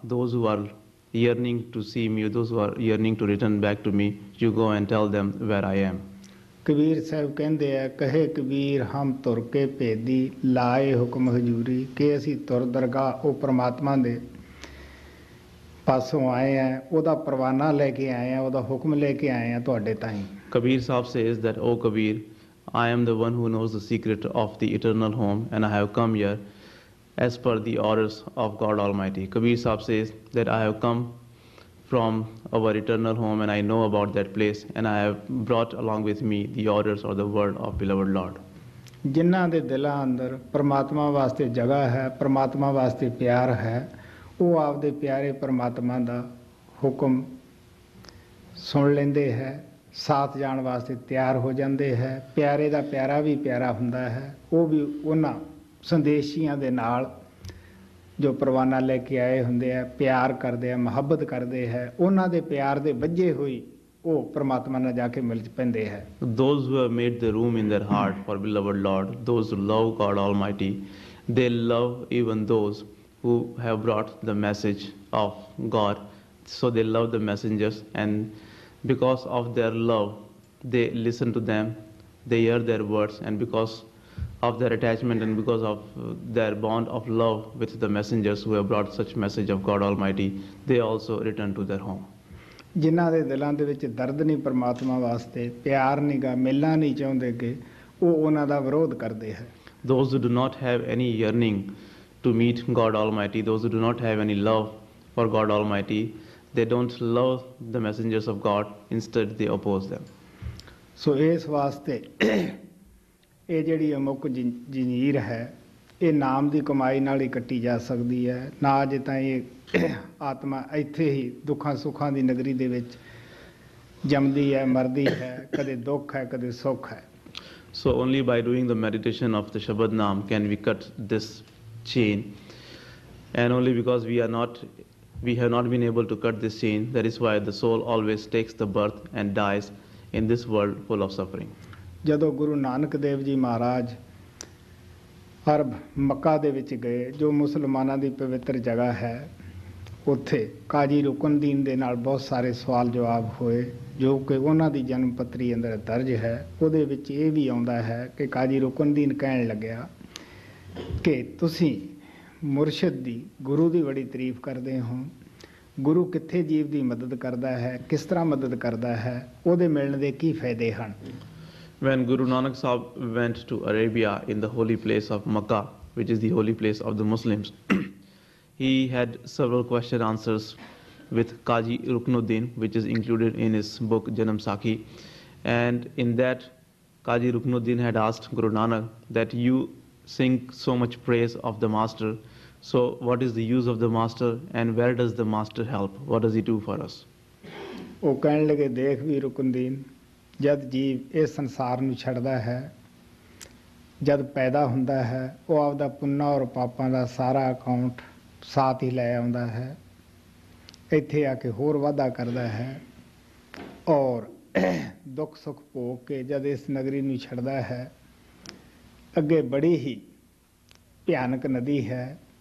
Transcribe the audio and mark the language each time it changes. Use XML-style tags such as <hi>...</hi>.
<en>Those who are yearning to see me, those who are yearning to return back to me, you go and tell them where I am.</en> <pa>Kabir Sahib ਕਹਿੰਦੇ ਆ, ਕਹੇ ਕਬੀਰ ਹਮ ਤੁਰ ਕੇ ਭੇਦੀ ਲਾਏ ਹੁਕਮ ਹਜ਼ੂਰੀ, ਕਿ ਅਸੀਂ ਤੁਰ ਦਰਗਾਹ ਉਹ ਪ੍ਰਮਾਤਮਾ ਦੇ ਪਾਸੋਂ ਆਏ ਆ, ਉਹਦਾ ਪਰਵਾਨਾ ਲੈ ਕੇ ਆਏ ਆ, ਉਹਦਾ ਹੁਕਮ ਲੈ ਕੇ ਆਏ ਆ ਤੁਹਾਡੇ ਤਾਈਂ।</pa> <en>Kabir Sahib says that, O Kabir, I am the one who knows the secret of the eternal home and I have come here as per the orders of God Almighty. Kabir Sahib says that I have come from our eternal home and I know about that place and I have brought along with me the orders or the word of beloved Lord.</en> <pa>ਜਿਨ੍ਹਾਂ ਦੇ ਦਿਲਾਂ ਅੰਦਰ ਪਰਮਾਤਮਾ ਵਾਸਤੇ ਜਗ੍ਹਾ ਹੈ, ਪਰਮਾਤਮਾ ਵਾਸਤੇ ਪਿਆਰ ਹੈ, ਉਹ ਆਪਦੇ ਪਿਆਰੇ ਪਰਮਾਤਮਾ ਦਾ ਹੁਕਮ ਸੁਣ ਲੈਂਦੇ ਹੈ, ਸਾਥ ਜਾਣ ਵਾਸਤੇ ਤਿਆਰ ਹੋ ਜਾਂਦੇ ਹੈ। ਪਿਆਰੇ ਦਾ ਪਿਆਰਾ ਵੀ ਪਿਆਰਾ ਹੁੰਦਾ ਹੈ, ਉਹ ਵੀ ਉਹਨਾਂ ਸੰਦੇਸ਼ੀਆਂ ਦੇ ਨਾਲ ਜੋ ਪਰਵਾਨਾ ਲੈ ਕੇ ਆਏ ਹੁੰਦੇ ਆ, ਪਿਆਰ ਕਰਦੇ ਆ, ਮੁਹੱਬਤ ਕਰਦੇ ਹੈ, ਉਹਨਾਂ ਦੇ ਪਿਆਰ ਦੇ ਵੱਜੇ ਹੋਈ ਉਹ ਪਰਮਾਤਮਾ ਨਾਲ ਜਾ ਕੇ ਮਿਲ ਪੈਂਦੇ ਹੈ।</pa> <en>Those who have made the room in their heart for beloved Lord, those who love God Almighty, they love even those who have brought the message of God. So they love the messengers and because of their love, they listen to them, they hear their words, and because of their attachment and because of their bond of love with the messengers who have brought such message of God Almighty, they also return to their home.</en> <pa>ਜਿਨ੍ਹਾਂ ਦੇ ਦਿਲਾਂ ਦੇ ਵਿੱਚ ਦਰਦ ਨਹੀਂ ਪਰਮਾਤਮਾ ਵਾਸਤੇ, ਪਿਆਰ ਨਹੀਂ ਗਾ, ਮਿਲਣਾ ਨਹੀਂ ਚਾਹੁੰਦੇ ਕਿ ਉਹ ਉਹਨਾਂ ਦਾ ਵਿਰੋਧ ਕਰਦੇ ਹੈ।</pa> <en>Those who do not have any yearning to meet God Almighty, those who do not have any love for God Almighty, they don't love the messengers of God, instead they oppose them.</en> <pa>ਸੋ ਇਸ ਵਾਸਤੇ ਇਹ ਜਿਹੜੀ ਅਮੁੱਕ ਜੰਜੀਰ ਹੈ ਇਹ ਨਾਮ ਦੀ ਕਮਾਈ ਨਾਲ ਹੀ ਕੱਟੀ ਜਾ ਸਕਦੀ ਹੈ, ਨਾ ਅਜੇ ਤਾਂ ਇਹ ਆਤਮਾ ਇੱਥੇ ਹੀ ਦੁੱਖਾਂ ਸੁੱਖਾਂ ਦੀ ਨਗਰੀ ਦੇ ਵਿੱਚ ਜੰਮਦੀ ਹੈ, ਮਰਦੀ ਹੈ, ਕਦੇ ਦੁੱਖ ਹੈ, ਕਦੇ ਸੁੱਖ ਹੈ।</pa> <en>So only by doing the meditation of the Shabad Naam can we cut this chain, and only because we have not been able to cut this chain, that is why the soul always takes the birth and dies in this world full of suffering.</en> <pa>ਜਦੋਂ ਗੁਰੂ ਨਾਨਕ ਦੇਵ ਜੀ ਮਹਾਰਾਜ ਅਰਬ ਮੱਕਾ ਦੇ ਵਿੱਚ ਗਏ, ਜੋ ਮੁਸਲਮਾਨਾਂ ਦੀ ਪਵਿੱਤਰ ਜਗ੍ਹਾ ਹੈ, ਉੱਥੇ ਕਾਜੀ ਰੁਕਨਦੀਨ ਦੇ ਨਾਲ ਬਹੁਤ ਸਾਰੇ ਸਵਾਲ ਜਵਾਬ ਹੋਏ, ਜੋ ਕਿ ਉਹਨਾਂ ਦੀ ਜਨਮ ਪੱਤਰੀ ਅੰਦਰ ਦਰਜ ਹੈ। ਉਹਦੇ ਵਿੱਚ ਇਹ ਵੀ ਆਉਂਦਾ ਹੈ ਕਿ ਕਾਜੀ ਰੁਕਨਦੀਨ ਕਹਿਣ ਲੱਗਿਆ ਕਿ ਤੁਸੀਂ ਮੁਰਸ਼ਿਦ ਦੀ, ਗੁਰੂ ਦੀ ਬੜੀ ਤਾਰੀਫ ਕਰਦੇ ਹੋ, ਗੁਰੂ ਕਿੱਥੇ ਜੀਵ ਦੀ ਮਦਦ ਕਰਦਾ ਹੈ, ਕਿਸ ਤਰ੍ਹਾਂ ਮਦਦ ਕਰਦਾ ਹੈ, ਉਹਦੇ ਮਿਲਣ ਦੇ ਕੀ ਫਾਇਦੇ ਹਨ।</pa> <en>When Guru Nanak Sahib went to Arabia in the holy place of Makkah, which is the holy place of the Muslims, he had several question answers with Qazi Ruknuddin, which is included in his book Janam Sakhi. And in that, Qazi Ruknuddin had asked Guru Nanak that you sing so much praise of the master, so what is the use of the master and where does the master help? What does he do for us?</en> <pa>ਉਹ ਕਹਿਣ ਲੱਗੇ, ਦੇਖ ਵੀ ਰੁਕਨਦੀਨ, ਜਦ ਜੀਵ ਇਸ ਸੰਸਾਰ ਨੂੰ ਛੱਡਦਾ ਹੈ, ਜਦ ਪੈਦਾ ਹੁੰਦਾ ਹੈ, ਉਹ ਆਪਦਾ ਪੁੰਨਾਂ ਔਰ ਪਾਪਾਂ ਦਾ ਸਾਰਾ ਅਕਾਊਂਟ ਸਾਥ ਹੀ ਲੈ ਆਉਂਦਾ ਹੈ, ਇੱਥੇ ਆ ਕੇ ਹੋਰ ਵਾਧਾ ਕਰਦਾ ਹੈ, ਔਰ ਦੁੱਖ ਸੁੱਖ ਭੋਗ ਕੇ ਜਦ ਇਸ ਨਗਰੀ ਨੂੰ ਛੱਡਦਾ ਹੈ, ਅੱਗੇ ਬੜੀ ਹੀ ਭਿਆਨਕ ਨਦੀ ਹੈ,</pa>